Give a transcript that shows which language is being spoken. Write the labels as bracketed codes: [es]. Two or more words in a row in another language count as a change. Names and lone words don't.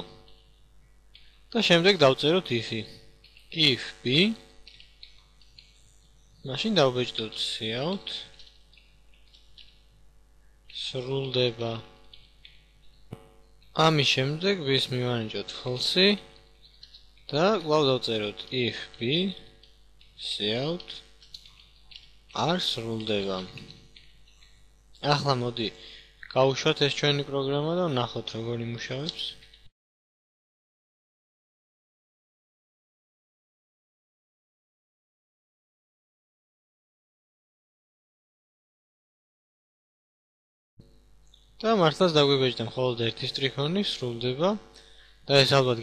[ka] და შემდეგ დავწეროთ if-ი. [en] if b [ka] მაშინ დავბეჭდოთ cout სრულდება. ამის შემდეგ b-ს მივანიჭოთ false და კვლავ დავწეროთ [en] if b cout [ka] არ სრულდება. ახლა მოდი გავუშვათ ეს ჩვენი პროგრამა და ვნახოთ როგორ იმუშავებს. და მართლაც დაგვიბეჭდა მხოლოდ ერთი სტრიქონი სრულდება და ეს ალბათ